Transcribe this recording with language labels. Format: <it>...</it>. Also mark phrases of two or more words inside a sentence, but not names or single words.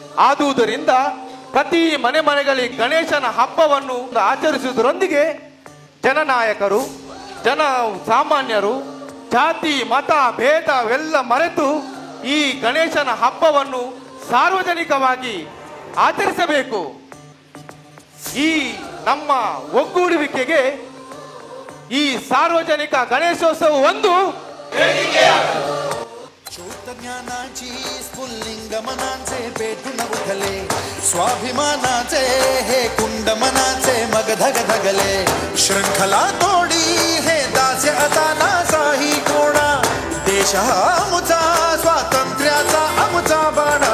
<kn>ಆದುದರಿಂದ ಪ್ರತಿ ಮನೆಗಳಲ್ಲಿ ಗಣೇಶನ ಹಬ್ಬವನ್ನು ಆಚರಿಸುವುದರೊಂದಿಗೆ ಜನನಾಯಕರು, ಸಾಮಾನ್ಯರು, ಜಾತಿ ಮತ ಭೇದವೆಲ್ಲ ಮರೆತು ಈ ಗಣೇಶನ ಹಬ್ಬವನ್ನು ಸಾರ್ವಜನಿಕವಾಗಿ ಆಚರಿಸಬೇಕು. ಈ ನಮ್ಮ ಒಗ್ಗೂಡುವಿಕೆಗೆ ಈ ಸಾರ್ವಜನಿಕ ಗಣೇಶೋತ್ಸವ ಒಂದು</kn> <mr>ज्ञानाची स्फुल्लिंग मनाचे पेटून उठले, स्वाभिमानाचे हे कुंड मनाचे मग धग धगले. शृंखला तोडी हे दास्य आता नासाही कोणा, देश हा आमचा स्वातंत्र्याचा आमचा बाणा.</mr>